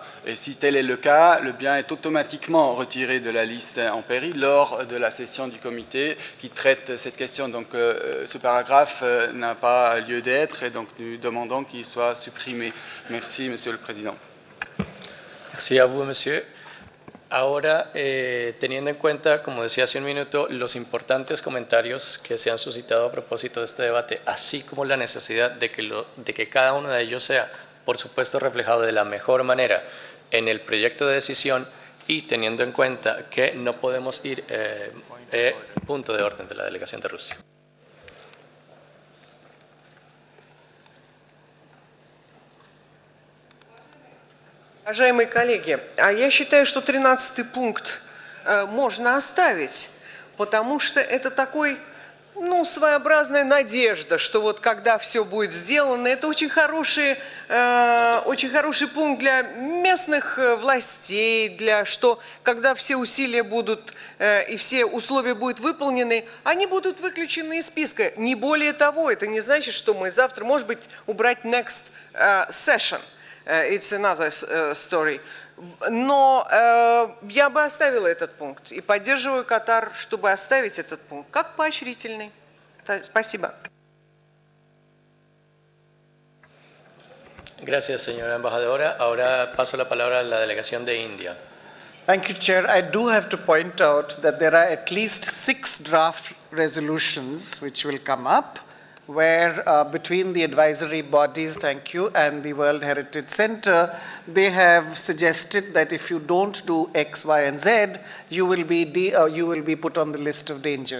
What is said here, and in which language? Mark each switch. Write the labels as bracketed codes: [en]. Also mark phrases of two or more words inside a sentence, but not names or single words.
[fr] Et si tel est le cas, le bien est automatiquement retiré de la liste en péril lors de la session du comité qui traite cette question. Donc ce paragraphe n'a pas lieu d'être et donc nous demandons qu'il soit supprimé. Merci, Monsieur le Président. Merci à vous, Monsieur. [es] Ahora, teniendo en cuenta, como decía hace un minuto, los importantes comentarios que se han suscitado a propósito de este debate, así como la necesidad de que cada uno de ellos sea, por supuesto, reflejado de la mejor manera en el proyecto de decisión y teniendo en cuenta que no podemos ir punto de orden de la delegación de Rusia. [ru] Уважаемые коллеги, я считаю, что 13-й пункт можно оставить, потому что это такой, своеобразная надежда, что вот когда все будет сделано, это очень хороший пункт для местных властей, что когда все усилия будут и все условия будут выполнены, они будут выключены из списка. Не более того, это не значит, что мы завтра, может быть, убрать [en] next session. It's another story. [ru] Но я бы оставила этот пункт и поддерживаю Катар, чтобы оставить этот пункт как поощрительный. Спасибо. [es] Gracias, señora embajadora. Ahora paso la palabra a la delegación de India. [en] Thank you, Chair. I do have to point out that there are at least 6 draft resolutions which will come up, where between the advisory bodies, thank you, and the World Heritage Center, they have suggested that if you don't do X, Y, and Z, you will be put on the list of danger.